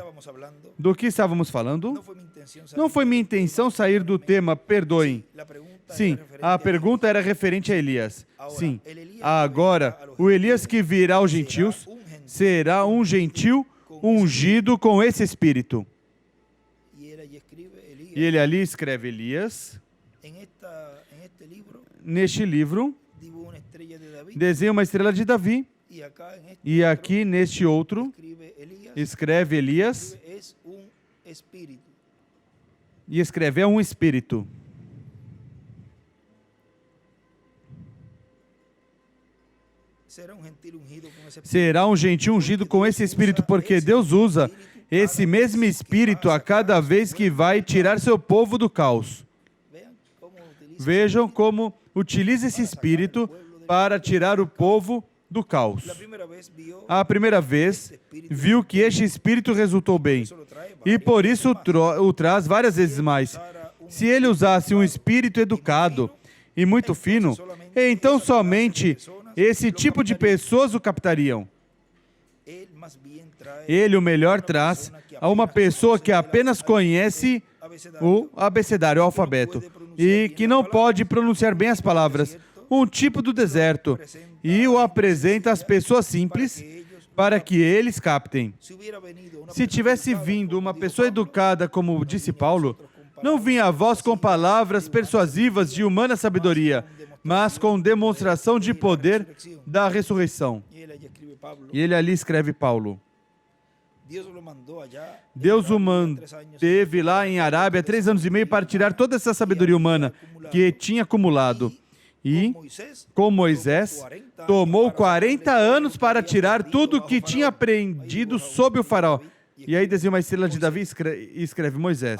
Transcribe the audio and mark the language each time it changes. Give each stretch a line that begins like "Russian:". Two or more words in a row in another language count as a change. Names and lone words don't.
Portuguese: Do que estávamos falando? Não foi minha intenção sair do tema, perdoem. Sim, a pergunta era referente a Elias. Sim. Agora, o Elias que virá aos gentios será um gentil ungido com esse Espírito. E ele ali escreve Elias.
Spanish: En este libro
Portuguese: Neste livro,
Spanish: dibuja una estrella de David.
Portuguese: desenha uma estrela de Davi.
Spanish: Y acá en este
Portuguese: E aqui, neste outro,
Spanish: escribe Elías.
Portuguese: escreve Elias.
Spanish: Es un espíritu.
Portuguese: E escreve, é um espírito.
Spanish: Será un gentil ungido con ese espíritu.
Portuguese: Será um gentil ungido com esse espírito, porque Deus usa esse mesmo espírito a cada vez que vai tirar seu povo do caos.
Spanish: Vean cómo utiliza
Portuguese: Vejam como utiliza esse espírito para tirar o povo do caos.
Spanish: la primera vez vio
Portuguese: A primeira vez, viu que este espírito resultou bem, e por isso o traz várias vezes mais. Se ele usasse um espírito educado e muito fino, então somente esse tipo de pessoas o captariam.
Spanish: él más bien trae
Portuguese: Ele, o melhor, traz a uma pessoa que apenas conhece o abecedário, o alfabeto, e que não pode pronunciar bem as palavras, um tipo do deserto, e o apresenta às pessoas simples para que eles captem.
Spanish: si hubiera venido una
Portuguese: Se tivesse vindo uma pessoa educada, como disse Paulo, não vinha a vós com palavras persuasivas de humana sabedoria, mas com demonstração de poder da ressurreição.
Spanish: y él allí escribe Pablo.
Portuguese: E ele ali escreve Paulo.
Spanish: Dios lo mandó allá.
Portuguese: Deus o manteve lá em Arábia 3 anos e meio para tirar toda essa sabedoria humana que tinha acumulado. E, com Moisés, tomou 40 anos para tirar tudo o que tinha aprendido sob o faraó. E aí desenha uma estrela de Davi e escreve Moisés.